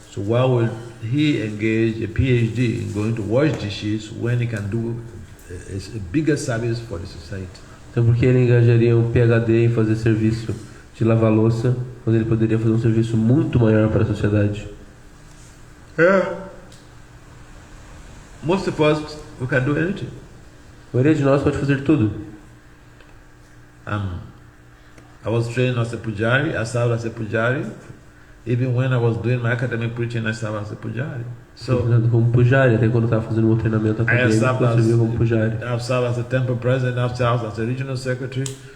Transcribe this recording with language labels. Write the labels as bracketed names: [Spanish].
[English] So why would he engage a PhD in going to wash dishes when he can do a bigger service for the society? [Portuguese] Então por que ele engajaria um PhD em fazer serviço de lavar louça quando ele poderia fazer um serviço muito maior para a sociedade? [English] Most of us, we can do anything. [Portuguese] A maioria de nós pode fazer tudo. [English] I was trained as a pujari. I served as a pujari. Even when I was doing my academic preaching, I served as a pujari. So, [Portuguese] como pujari, até quando eu estava fazendo meu treinamento acadêmico, eu servia como pujari. [English] I've served as a temple president. I've served as a regional secretary.